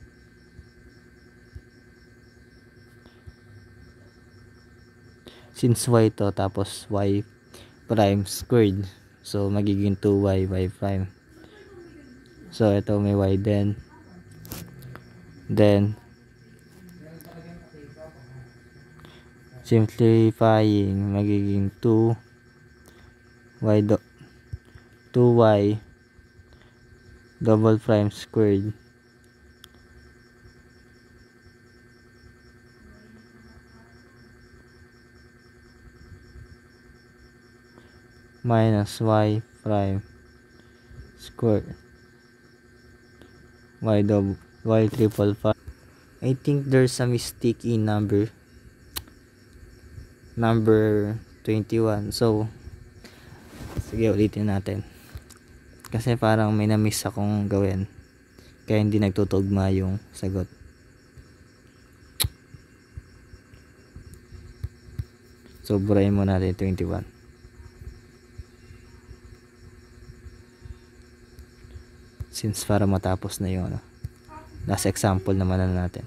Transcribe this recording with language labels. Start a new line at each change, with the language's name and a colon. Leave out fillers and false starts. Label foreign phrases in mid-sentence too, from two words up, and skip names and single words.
English: Since y
Filipino: to, tapos
English: y prime squared, so magiging 2y prime.
Filipino: So ito may y
English: then simplifying,
Filipino: magiging 2y
English: double prime squared minus y prime squared y triple prime. I think there's a mistake in number 21.
Filipino: So sige, ulitin natin kasi parang may na-miss akong gawin kaya hindi nagtutugma yung sagot. So burahin mo natin 21 since para matapos na yung
English: last example
Filipino: naman na natin.